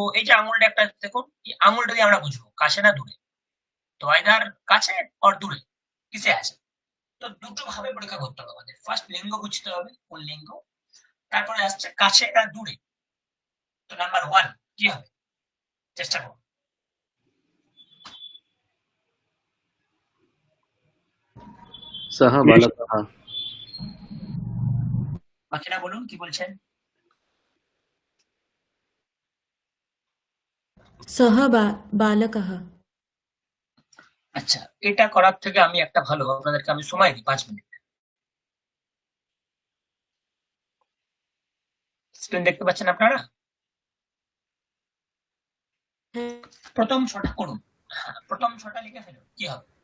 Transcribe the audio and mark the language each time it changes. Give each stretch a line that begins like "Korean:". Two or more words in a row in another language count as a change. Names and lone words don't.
Bangla: এই যে আঙুলটা একটা দেখুন, এই আঙুলটা দিয়ে আমরা বুঝবো কাছে না দূরে। তো আইদার কাছে আর দূরে, কিসে আছে। তো দুটো ভাবে পরীক্ষা করতে হবে আমাদের। ফার্স্ট লিঙ্গ বুঝতে হবে কোন লিঙ্গ, তারপরে আসছে কাছে আর দূরে। তো নাম্বার 1 কি হবে? চেষ্টা করুন।
Sanskrit: सः बालकः
Bangla: বাকিরা বলুন কি বলছেন।
Sanskrit: सः बालकः।
Bangla: আচ্ছা, এটা করার থেকে আমি একটা ভালো আপনাদেরকে আমি সময় দিই 5 মিনিট। স্ক্রিন দেখতে পাচ্ছেন আপনারা? হ্যাঁ, প্রথম ছটা করুন। হ্যাঁ, প্রথম ছটা লিখে ফেলুন, কি হবে?